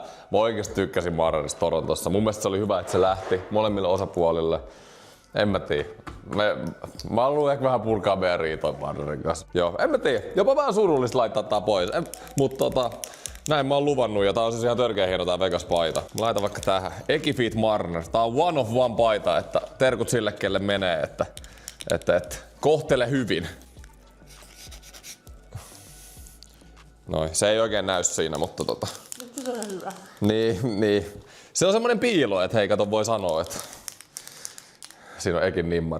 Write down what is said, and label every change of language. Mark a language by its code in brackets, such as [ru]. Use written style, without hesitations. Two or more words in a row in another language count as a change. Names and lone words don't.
[fi] Mä oikeesti tykkäsin Marnerista Torontossa. Mun mielestä se oli hyvä, että se lähti molemmille osapuolille. En mä tiedä. Mä haluan ehkä vähän purkaa meidän riitoja Marnerin kanssa. Joo, en mä tiedä. Jopa vähän surullista laittaa tää pois. Mutta näin mä oon luvannut ja tää on siis ihan törkeä hieno tää Vegas-paita. Mä laitan vaikka tähän. Ekifit Marner. Tää on [en] one of one [fi] paita, että terkut sille kelle menee, että kohtele hyvin. Noin, se ei oikein näy siinä, mutta Se on hyvä. Niin. Se on semmonen piilo, että hei kato voi sanoa, että siinä on Ekin nimmari.